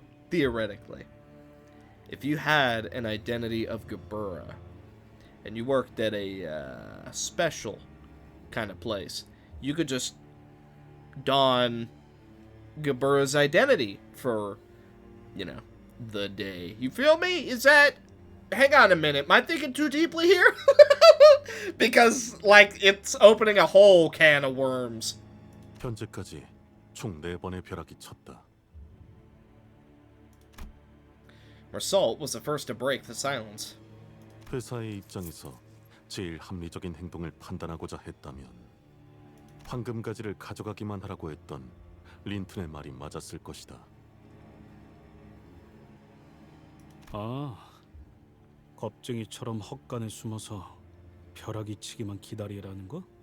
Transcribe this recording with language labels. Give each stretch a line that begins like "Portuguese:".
English: Theoretically, if you had an identity of Gabura, and you worked at a special kind of place, you could just don Gabura's identity for, you know, the day. You feel me? Is that... Hang on a minute. Am I thinking too deeply here? Because, like, it's opening a whole can of worms.
Korean: 현재까지 총 4번의 벼락이 쳤다.
English: Marsault was the first to break the silence.
Korean: 회사의 입장에서 제일 합리적인 행동을 판단하고자 했다면 황금가지를 가져가기만 하라고 했던 린튼의 말이 맞았을 것이다. 아, 겁쟁이처럼 헛간에 숨어서 벼락이 치기만 기다리라는 거?